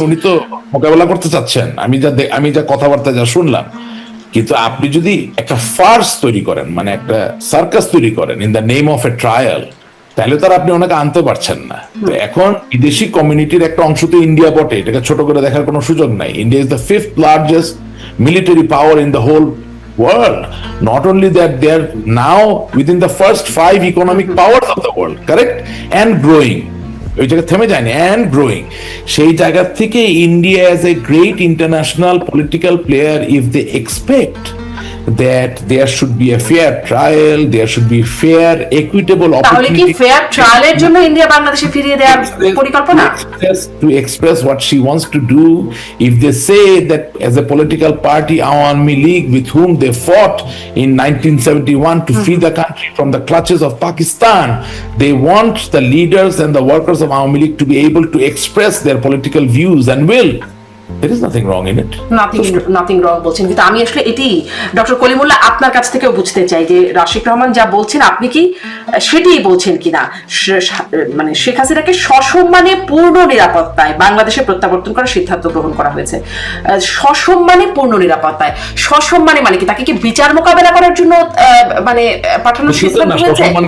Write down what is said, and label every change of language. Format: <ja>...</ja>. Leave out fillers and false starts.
<bn>উনি তো মোকাবেলা করতে চাচ্ছেন, আমি যা কথাবার্তা যা শুনলাম। কিন্তু আপনি যদি একটা ফার্স তৈরি করেন, মানে একটা সার্কাস তৈরি করেন</bn> <en>in the name of a trial,</en> <bn>তাহলে তার আপনি ওনাকে আনতে পারছেন না। তো এখন বিদেশি কমিউনিটির একটা অংশ তো ইন্ডিয়া বটে, এটাকে ছোট করে দেখার কোনো সুযোগ নাই।</bn> <en>India is the 5th largest military power in the whole world. Not only that, they are now within the first 5 economic powers of the world, correct? And growing.</en> <bn>ওই জায়গায় থেমে যায়নি,</bn> <en>And growing.</en> <bn>সেই জায়গা থেকে</bn> <en>India as a great international political player, if they expect that there should be a fair trial, there should be fair, equitable</en> <bn>তাহলে কি</bn> <en>opportunity</en> <bn>fair ট্রায়ালের জন্য ইন্ডিয়া বাংলাদেশে ফিরিয়ে দেওয়ার পরিকল্পনা?</bn> <en>to express what she wants to do. If they say that as a political party, Awami League, with whom they fought in 1971 to free the country from the clutches of Pakistan, they want the leaders and the workers of Awami League to be able to express their political views and will. There is nothing wrong in it. Nothing wrong</en> <bn>বলছেন, কিন্তু আমি আসলে এটি doctor Kalimullah আপনার কাছ থেকেও বুঝতে চাই যে রাশিক রহমান যা বলছেন আপনি কি সেটাই বলছেন কিনা। মানে শেখ হাসিনাকে সসম্মানে পূর্ণ নিরাপত্তায় বাংলাদেশে প্রত্যাবর্তন করার সিদ্ধান্ত গ্রহণ করা হয়েছে। সসম্মানে পূর্ণ নিরাপত্তায়, সসম্মানে মানে কি তাকে কি বিচার মোকাবেলা করার জন্য মানে পাঠানোর সিদ্ধান্ত হয়েছে?</bn>